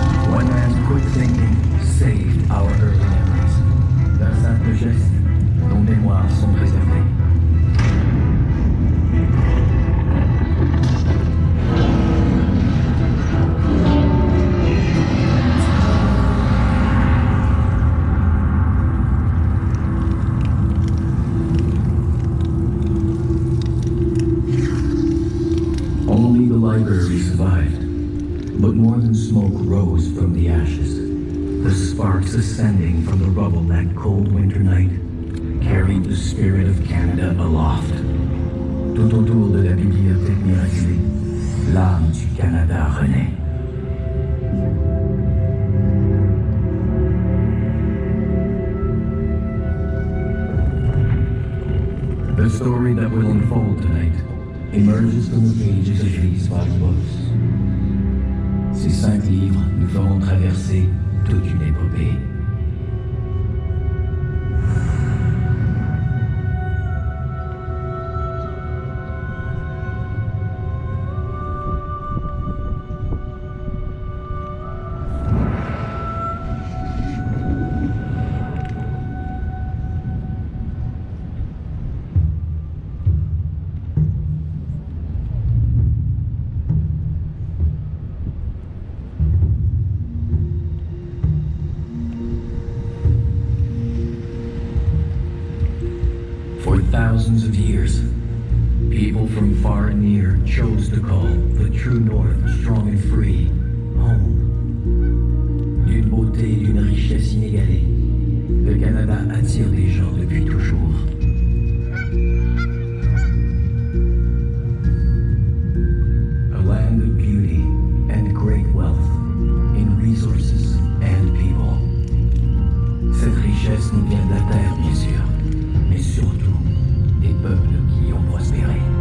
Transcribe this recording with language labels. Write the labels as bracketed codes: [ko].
[en] One man's quick thinking saved our early memories. [fr] D'un simple geste, nos mémoires sont préservées. [en] Library survived, but more than smoke rose from the ashes. The sparks ascending from the rubble that cold winter night carried the spirit of Canada aloft. [fr] Tout autour de la bibliothèque miraculée, l'âme du Canada renaît. [en] The story that will unfold tonight emerges from the pages of these 5 books. [fr] Ces 5 livres nous feront traverser toute une épopée. [en] For thousands of years, people from far and near chose to call the true North, strong and free, home. [fr] D'une beauté et d'une richesse inégalée, le Canada attire les gens depuis toujours. [en] A land of beauty and great wealth in resources and people. [fr] Cette richesse nous vient de la terre, bien sûr, mais surtout des peuples qui y ont prospéré.